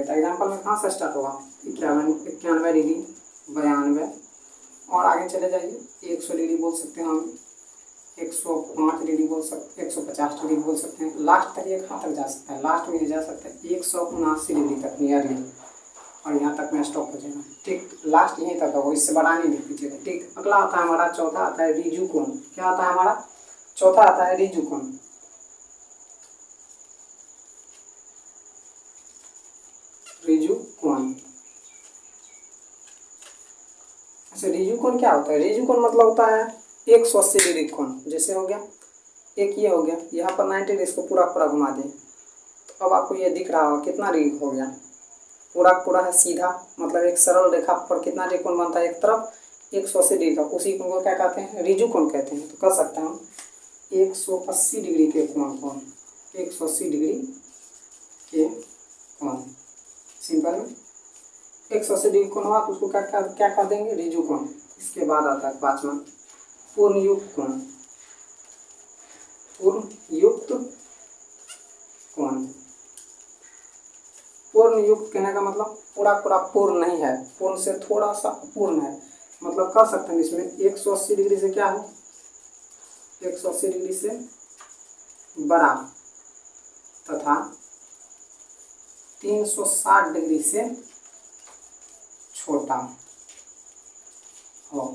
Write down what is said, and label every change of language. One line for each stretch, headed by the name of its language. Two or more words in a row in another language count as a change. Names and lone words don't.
Hindi: तो एग्जाम्पल में कहाँ से स्टार्ट होगा, 91 डिग्री, 92, और आगे चले जाइए 100 डिग्री बोल सकते हैं हम, 105 डिग्री बोल सकते हैं, 150 डिग्री बोल सकते हैं। लास्ट तक ये कहाँ तक जा सकता है, लास्ट में ये जा सकता है 179 डिग्री तक नियरली, और यहाँ तक में स्टॉप हो जाएगा। ठीक, लास्ट यहीं तक होगा, इससे बड़ा नहीं लिख दीजिएगा। ठीक, अगला आता है हमारा चौथा आता है रिजु कोण। क्या आता है हमारा चौथा आता है रिजु कोण। रिजु कोण, अच्छा रिजु कोण क्या होता है, रिजु कोण मतलब होता है 180 डिग्री कोण। जैसे हो गया एक ये हो गया, यहाँ पर 90 डिग्री, इसको पूरा पूरा घुमा दें तो अब आपको ये दिख रहा होगा कितना डिग्री हो गया, पूरा पूरा है सीधा, मतलब एक सरल रेखा पर कितना डिग्री कोण बनता है, एक तरफ 180 डिग्री का, उसी कोण को क्या कहते हैं, रिजु कोण कहते हैं। तो कह सकते हैं हम 180 डिग्री के कोण को, 180 डिग्री के कोण, सिंपल में 180 डिग्री कोण हुआ तो उसको क्या कह देंगे, रिजु कोण। इसके बाद आता है पांचवा पूर्णयुक्त कोण। पूर्णयुक्त कोण, पूर्णयुक्त कहने का मतलब पूरा पूरा पूर्ण नहीं है, पूर्ण से थोड़ा सा अपूर्ण है। मतलब कह सकते हैं इसमें 180 डिग्री से क्या है, 180 डिग्री से बड़ा तथा 360 डिग्री से छोटा हो।